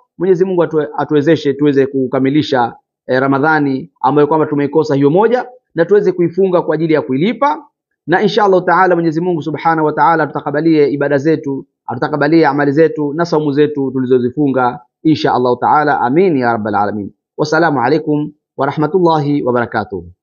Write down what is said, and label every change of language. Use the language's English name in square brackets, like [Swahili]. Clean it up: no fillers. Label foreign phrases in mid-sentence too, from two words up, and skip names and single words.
[Swahili] Mwenyezi Mungu atuwezeshe tuweze kukamilisha Ramadhani ambayo kwamba tumeikosa hiyo moja, na tuweze kuifunga kwa ajili ya kuilipa, na [Arabic] إن شاء الله تعالى [Swahili] Mwenyezi Mungu [Arabic] سبحانه وتعالى [Swahili] tutakabalie ibada zetu, atutakabalie amali zetu na saumu zetu tulizozifunga [Arabic] إن شاء الله تعالى. آمين يا رب العالمين. والسلام عليكم ورحمة الله وبركاته.